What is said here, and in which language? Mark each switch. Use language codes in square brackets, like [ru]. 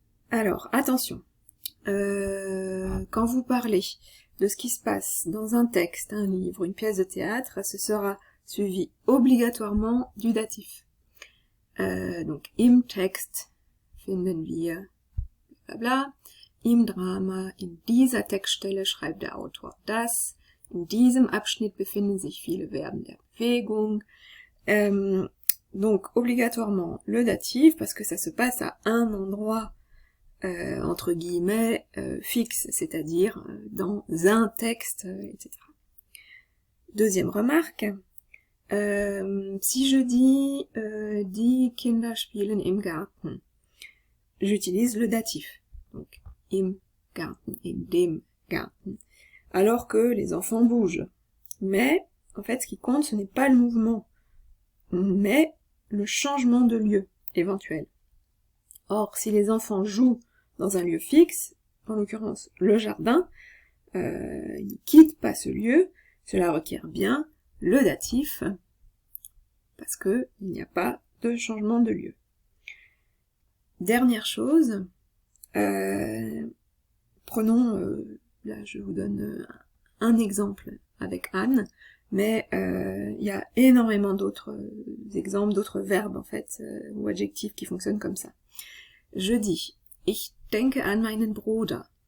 [fr] Alors, attention, quand vous parlez de ce qui se passe dans un texte, un livre, une pièce de théâtre, ce sera suivi obligatoirement du datif. [de] Donc, im Text finden wir, blabla, im Drama, in dieser Textstelle schreibt der Autor das, in diesem Abschnitt befinden sich viele Verben der Bewegung. [fr] Donc, obligatoirement le datif, parce que ça se passe à un endroit entre guillemets fixe, c'est-à-dire dans un texte, etc. Deuxième remarque, Si je dis [de] die Kinder spielen im Garten, j'utilise le datif. Donc, im Garten, in dem Garten. [fr] Alors que les enfants bougent. Mais, en fait, ce qui compte, ce n'est pas le mouvement, mais le changement de lieu éventuel. Or, si les enfants jouent dans un lieu fixe, en l'occurrence le jardin, ils ne quittent pas ce lieu, cela requiert bien le datif, parce qu'il n'y a pas de changement de lieu. Dernière chose, prenons, là je vous donne un exemple avec Anne, mais il y a énormément d'autres exemples, d'autres verbes en fait, ou adjectifs qui fonctionnent comme ça. Je dis, [de] ich denke an meinen Bruder.